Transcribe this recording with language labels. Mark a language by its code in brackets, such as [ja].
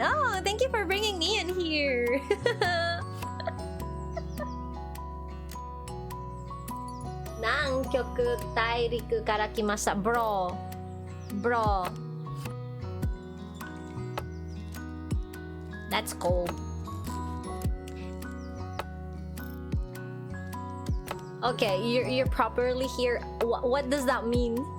[en] Oh, thank you for bringing Nian here. [ja] 南極大陸から来ました [en] Bro That's cold. Okay, you're properly here. What does that mean?